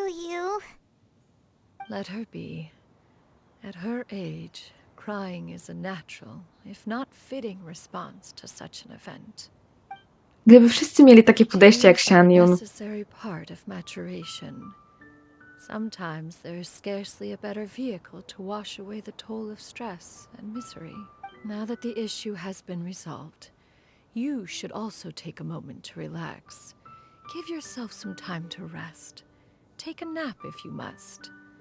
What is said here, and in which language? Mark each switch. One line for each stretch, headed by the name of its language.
English: You. Let her be. At her age, crying is a natural, if not fitting response to such an event.
Polish: Gdyby wszyscy mieli takie podejście jak Xianyun.
English: Necessary part of maturation. Sometimes there is scarcely a better vehicle to wash away the toll of stress and misery. Now that the issue has been resolved, you should also take a moment to relax. Give yourself some time to rest. Take a nap if you must.